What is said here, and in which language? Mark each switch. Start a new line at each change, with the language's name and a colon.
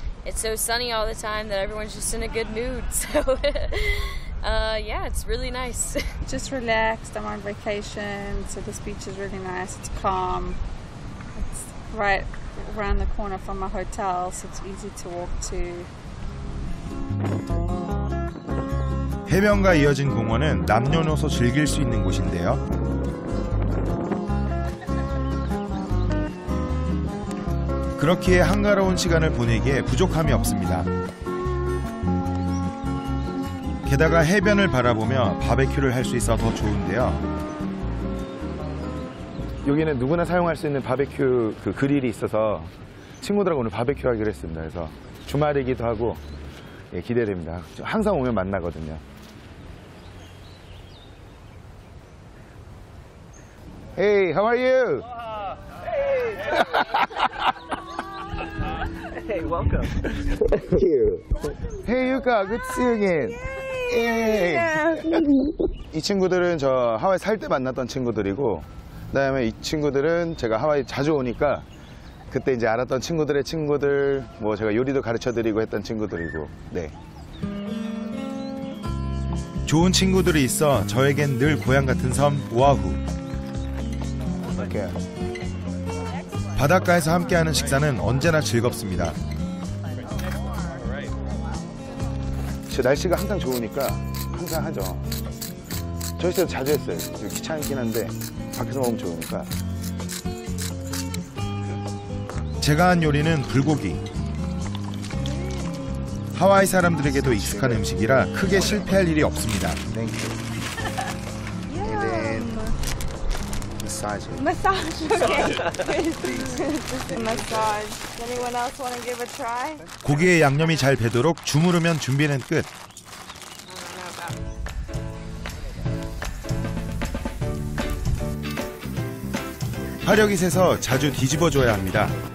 English: it's so sunny all the time that everyone's just in a good mood. So yeah, it's really nice. Just relaxed. I'm on vacation, so this beach is really nice. It's calm. It's right around the corner from my hotel, so it's easy to walk to.
Korean: 해변과 이어진 공원은 남녀노소 즐길 수 있는 곳인데요. 그렇기에 한가로운 시간을 보내기에 부족함이 없습니다. 게다가 해변을 바라보며 바베큐를 할 수 있어 더 좋은데요. 여기는 누구나 사용할 수 있는 바베큐 그 그릴이 있어서 친구들하고 오늘 바베큐 하기로 했습니다. 그래서 주말이기도 하고 예, 기대됩니다. 항상 오면 만나거든요.
English: Hey, how are you? Hey, welcome. Thank you. Hey, Yuka, good to see you again. Hey.
Korean: 이 친구들은 저 하와이 살 때 만났던 친구들이고, 그다음에 이 친구들은 제가 하와이 자주 오니까 그때 이제 알았던 친구들의 친구들, 뭐 제가 요리도 가르쳐드리고 했던 친구들이고, 네. 좋은 친구들이 있어 저에겐 늘 고향 같은 섬 오아후. 바닷가에서 함께하는 식사는 언제나 즐겁습니다. 날씨가 항상 좋으니까 항상 하죠. 저희 때도 자주 했어요. 귀찮긴 한데 밖에서 먹으면 좋으니까. 제가 한 요리는 불고기. 하와이 사람들에게도 익숙한 음식이라 크게 실패할 일이 없습니다.
English: Massage, okay. Massage. Anyone else want to give a try?
Korean: 고기의 양념이 잘 배도록 주무르면 준비는 끝. 화력이 세서 자주 뒤집어줘야 합니다.